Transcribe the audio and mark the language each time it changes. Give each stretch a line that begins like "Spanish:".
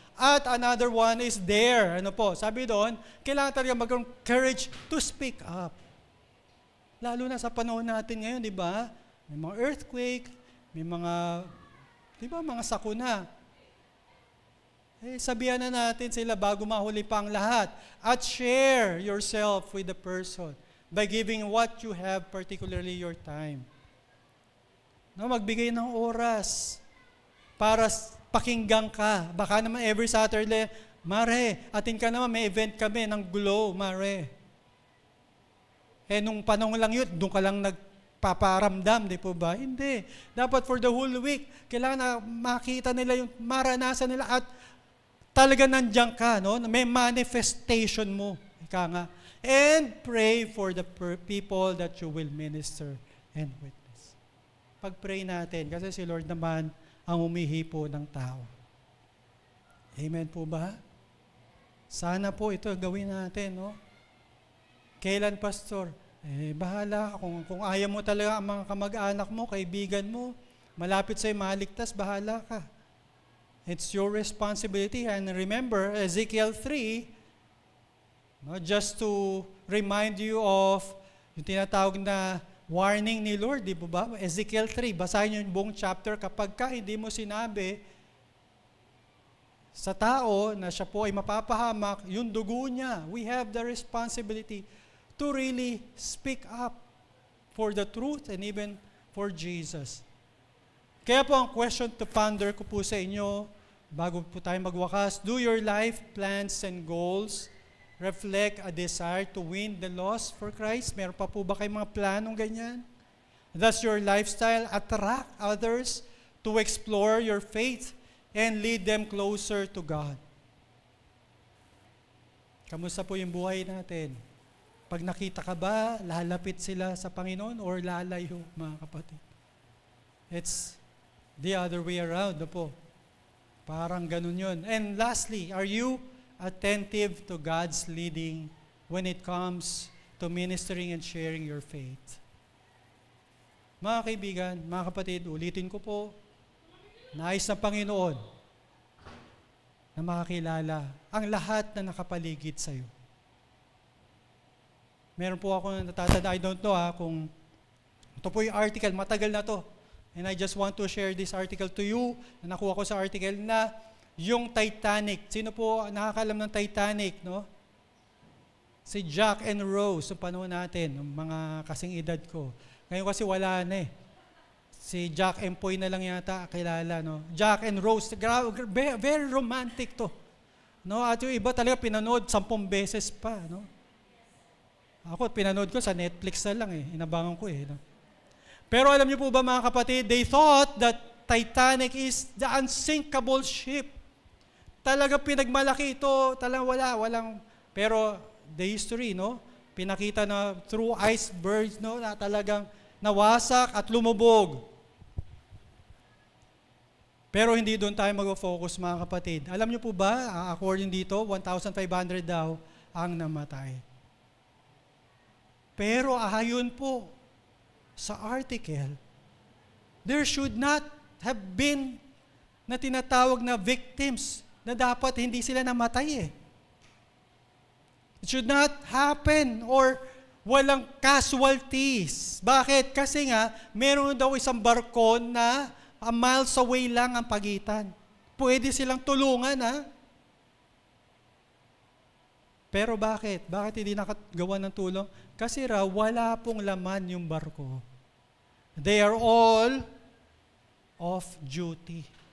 English: At another one is there.
Filipino: Ano po? Sabi doon, kailangan talaga magkaroon
English: courage to speak up.
Filipino: Lalo na sa panahon natin ngayon, di ba? May mga earthquake, may mga, di ba, mga sakuna. Sabihan na natin sila bago mahuli pa ang lahat.
English: At share yourself with the person by giving what you have, particularly your time.
Filipino: No, magbigay ng oras para pakinggan ka. Baka naman every Saturday, Mare, atin ka naman, may event kami ng Glow, Mare. Nung panahon lang yun, doon ka lang nagpaparamdam, di po ba? Hindi. Dapat
English: for the whole week,
Filipino: kailangan na makita nila yung maranasan nila at talaga nandiyan ka, no? May manifestation mo. Ika nga.
English: And pray for the people that you will minister and witness.
Filipino: Pag-pray natin, kasi si Lord naman ang humihipo ng tao. Amen po ba? Sana po ito gawin natin, no? Kailan, Pastor? Bahala. Kung ayaw mo talaga ang mga kamag-anak mo, kaibigan mo, malapit sa'yo maligtas, bahala ka.
English: It's your responsibility. And remember, Ezekiel 3, no, just to remind you of
Filipino: yung tinatawag na warning ni Lord, di ba? Ezekiel 3, basahin niyo yung buong chapter. Kapag ka hindi mo sinabi sa tao na siya po ay mapapahamak, yung dugo niya,
English: we have the responsibility to really speak up for the truth and even for Jesus. Kaya po ang question to ponder
Filipino: ko po sa inyo, bago po tayo magwakas,
English: do your life plans and goals reflect a desire to win the lost for Christ?
Filipino: Meron pa po ba kayong mga planong ganyan?
English: Does your lifestyle attract others to explore your faith and lead them closer to God?
Filipino: Kamusta po yung buhay natin? Pag nakita ka ba, lalapit sila sa Panginoon or lalayo, mga kapatid?
English: It's the other way around, po. Parang ganun yun. And lastly, are you attentive to God's leading when it comes to ministering and sharing your faith?
Filipino: Mga kaibigan, mga kapatid, ulitin ko po, nais ng Panginoon na makakilala ang lahat na nakapaligid sa iyo. Meron po ako natatanda,
English: I don't know
Filipino: kung ito po yung article, matagal na to.
English: And I just want to share this article to you,
Filipino: na nakuha ko sa article na yung Titanic. Sino po nakakalam ng Titanic, no? Si Jack and Rose, sa panahon natin, ng mga kasing edad ko. Ngayon kasi wala na eh. Si Jack and Poy na lang yata kilala, no?
English: Jack and Rose, very romantic to.
Filipino: No? At yung iba talaga pinanood 10 beses pa, no? Ako, pinanood ko sa Netflix na lang eh. Inabangan ko eh. No? Pero alam niyo po ba mga kapatid,
English: they thought that Titanic is the unsinkable ship.
Filipino: Talaga pinagmalaki ito, talagang walang, pero the history, no? Pinakita na through icebergs, no? Na talagang nawasak at lumubog. Pero hindi doon tayo mag-focus mga kapatid. Alam niyo po ba, according dito, 1,500 daw ang namatay. Pero ayon po sa article,
English: there should not have been
Filipino: na tinatawag na victims na dapat hindi sila namatay eh.
English: It should not happen or walang casualties.
Filipino: Bakit? Kasi nga, meron daw isang barko na a miles away lang ang pagitan. Pwede silang tulungan Pero bakit? Bakit hindi nakagawa ng tulong? Kasi raw, wala pong laman yung barko.
English: They are all off duty.